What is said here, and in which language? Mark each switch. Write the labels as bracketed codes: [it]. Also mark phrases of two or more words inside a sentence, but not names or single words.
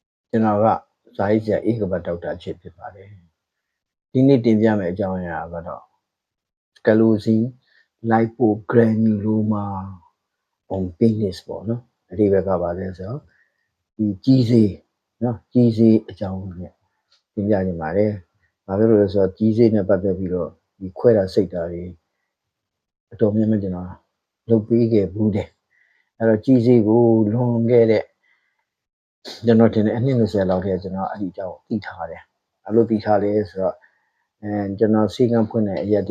[my] ကျွန်တော်ကဇာတိဆရာဧကပတ်ဒေါက်တာချစ်ဖြစ်ပါတယ်ဒီနေ့တင်ပြမယ့်အကြောင်းအရာကတော့ [en] sclerosing lipogranuloma on penis [my] ပေါ့နော်အဓိပ္ပာယ်ကပါလဲဆိုတော့ဒီကြီးစေးနော်ကြီးစေးအကြောင်းနဲ့တင်ပြနေပါတယ်ဘာဖြစ်လို့လဲဆိုတော့ကြီးစေးနဲ့ပတ်သက်ပြီးတော့ဒီခွဲတာစိတ်တာတွေ အတော်များများကျွန်တော်လုပ်ပေးခဲ့ဘူးတယ်အဲ့တော့ကြီးစေးကိုလွန်ခဲ့တဲ့ကျွန်တော်တင်တဲ့အနှစ်20လောက်ထဲကျွန်တော်အဲ့ဒီအကြောင်းသိထားတယ်အဲ့လိုသိထားလဲဆိုတော့ကျွန်တော်စီကံဖွင့်တဲ့အရက်ဒေ